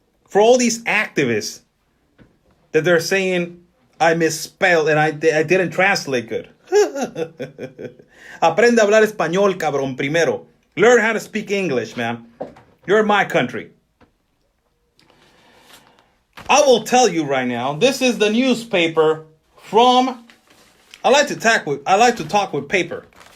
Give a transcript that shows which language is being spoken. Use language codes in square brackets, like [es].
[en] For all these activists that they're saying I misspelled and I didn't translate good. [es] Aprende a hablar español, cabrón, primero. [en] Learn how to speak English, man. You're in my country. I will tell you right now, this is the newspaper from, I like to talk with paper.